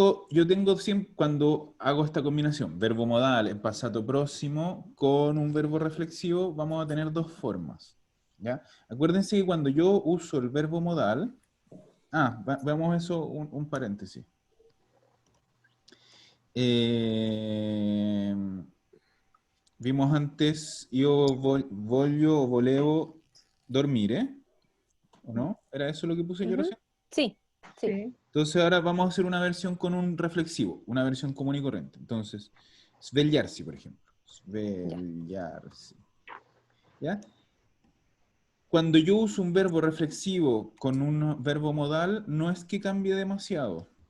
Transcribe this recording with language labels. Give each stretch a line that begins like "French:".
Spanish: yo tengo siempre, cuando hago esta combinación, verbo modal en pasado próximo con un verbo reflexivo, vamos a tener dos formas. ¿Ya? Acuérdense que cuando yo uso el verbo modal, veamos eso, un paréntesis. Eh, Vimos antes,
Italian: io voglio o volevo dormire,
Spanish: ¿o no? ¿Era eso lo que puse yo Ujú. recién? Sí, sí. Sí. Entonces ahora vamos a hacer una versión con un reflexivo, una versión común y corriente. Entonces, svegliarsi, por ejemplo. Ya. Svegliarsi. ¿Ya? Cuando yo uso un verbo reflexivo con un verbo modal, no es que cambie demasiado.